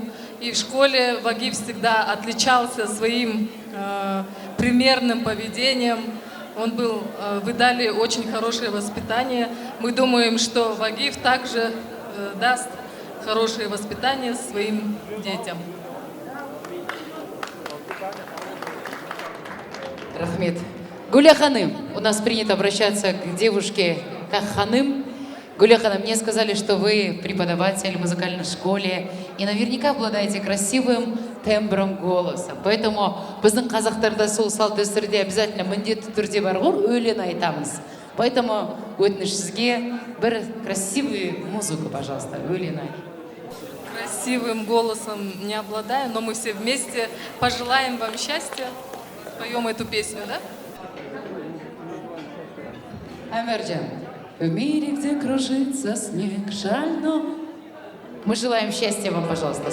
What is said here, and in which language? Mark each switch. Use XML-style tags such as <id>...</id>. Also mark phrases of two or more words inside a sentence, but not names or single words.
<ru>И в школе Вагиф всегда отличался своим примерным поведением. Вы дали очень хорошее воспитание. Мы думаем, что Вагиф также даст хорошее воспитание своим детям. Рахмет. Гуля Ханым. У нас принято обращаться к девушке как Ханым. Гуля Ханым, мне сказали, что вы преподаватель в музыкальной школе и наверняка обладаете красивым тембром голоса.</ru> <kk>Поэтому біздің қазақтарда сол салт дәстүрде обязательно міндетті түрде бар ғой, өлең айтамыз.</kk> <ru>Поэтому</ru> <kk>өтініш сізге бір</kk> <ru>красивую музыку, пожалуйста,</ru> <kk>өлең айт.</kk> <ru>Красивым голосом не обладаю, но мы все вместе пожелаем вам счастья. Споем эту песню, да? Амирджан, в мире, где кружится снег шальной. Мы желаем счастья вам, пожалуйста.</ru>